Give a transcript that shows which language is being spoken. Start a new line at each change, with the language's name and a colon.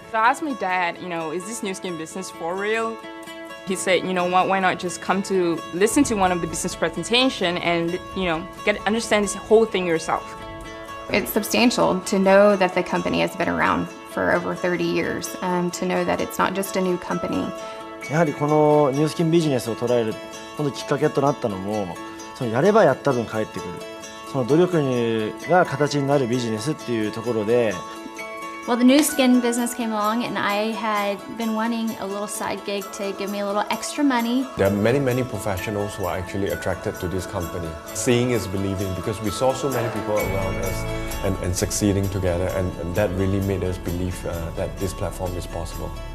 English: So I asked my dad, is this Nu Skin business for real? He said, you know what, why not just come to listen to one of the business presentation and, understand this whole thing yourself. It's substantial to know that the company has been around for over 30 years, to know that it's not just a new company.
Japanese: やはりこのニュースキンビジネスを捉えるこのきっかけとなったのも、そのやればやった分返ってくる。その努力が形になるビジネスっていうところで。
English: Well, the Nu Skin business came along, and I had been wanting a little side gig to give me a little extra money. There are many professionals who are actually attracted to this company. Seeing is believing, because we saw so many people around us and succeeding together, and that really made us believe that this platform is possible.